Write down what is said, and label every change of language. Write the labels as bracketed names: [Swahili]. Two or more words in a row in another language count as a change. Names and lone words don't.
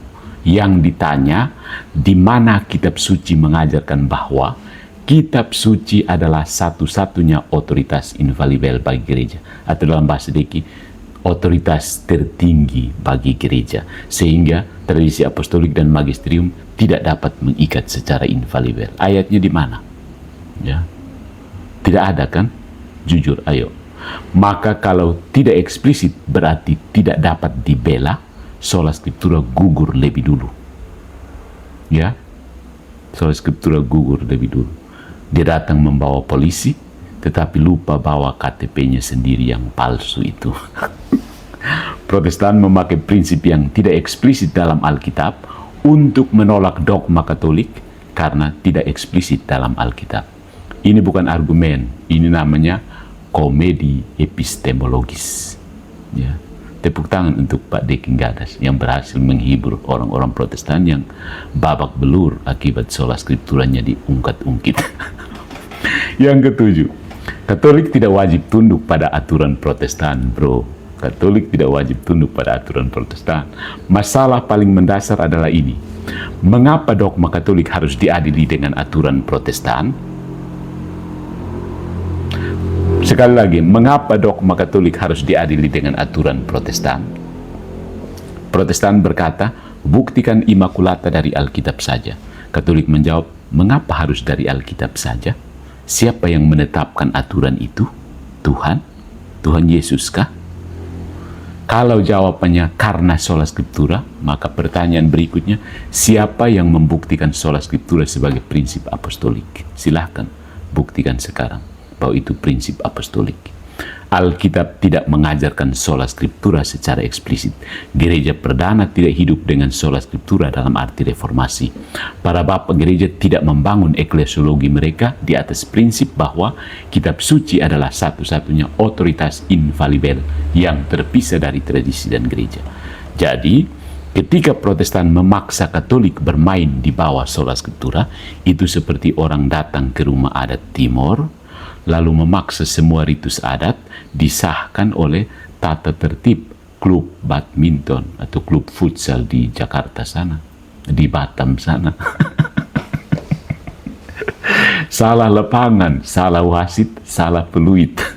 [Indonesian] Yang ditanya, di mana kitab suci mengajarkan bahwa kitab suci adalah satu-satunya otoritas infalibel bagi gereja, atau dalam bahasa Deki, otoritas tertinggi bagi gereja, sehingga tradisi apostolik dan magisterium tidak dapat mengikat secara infalibel. Ayatnya di mana? Ya, tidak ada kan? Jujur, ayo. Maka kalau tidak eksplisit berarti tidak dapat dibela, [Latin] sola scriptura [Indonesian] gugur lebih dulu. Ya, [Latin] sola scriptura [Indonesian] gugur lebih dulu. Dia datang membawa polisi, tetapi lupa bawa KTP-nya sendiri yang palsu itu. Protestan memakai prinsip yang tidak eksplisit dalam Alkitab untuk menolak dogma Katolik karena tidak eksplisit dalam Alkitab. Ini bukan argumen, ini namanya komedi epistemologis. Ya. Tepuk tangan untuk Pak De Quingadas yang berhasil menghibur orang-orang Protestan yang babak belur akibat [Latin] sola scripturanya [Indonesian] diungkat-ungkit. Yang ketujuh, Katolik tidak wajib tunduk pada aturan Protestan, bro. Katolik tidak wajib tunduk pada aturan Protestan. Masalah paling mendasar adalah ini. Mengapa dogma Katolik harus diadili dengan aturan Protestan? Sekali lagi, mengapa dogma Katolik harus diadili dengan aturan Protestan? Protestan berkata, buktikan Immaculata dari Alkitab saja. Katolik menjawab, mengapa harus dari Alkitab saja? Siapa yang menetapkan aturan itu? Tuhan? Tuhan Yesus kah? Kalau jawabannya karena [Latin] sola scriptura, [Indonesian] maka pertanyaan berikutnya, siapa yang membuktikan [Latin] sola scriptura [Indonesian] sebagai prinsip apostolik? Silahkan buktikan sekarang bahwa itu prinsip apostolik. Alkitab tidak mengajarkan [Latin] sola scriptura [Indonesian] secara eksplisit. Gereja perdana tidak hidup dengan [Latin] sola scriptura [Indonesian] dalam arti reformasi. Para bapak gereja tidak membangun eklesiologi mereka di atas prinsip bahwa kitab suci adalah satu-satunya otoritas infalibel yang terpisah dari tradisi dan gereja. Jadi, ketika Protestan memaksa Katolik bermain di bawah [Latin] sola scriptura, [Indonesian] itu seperti orang datang ke rumah adat Timor, lalu memaksa semua ritus adat disahkan oleh tata tertib klub badminton atau klub futsal di Jakarta sana, di Batam sana. Salah lapangan, salah wasit, salah peluit.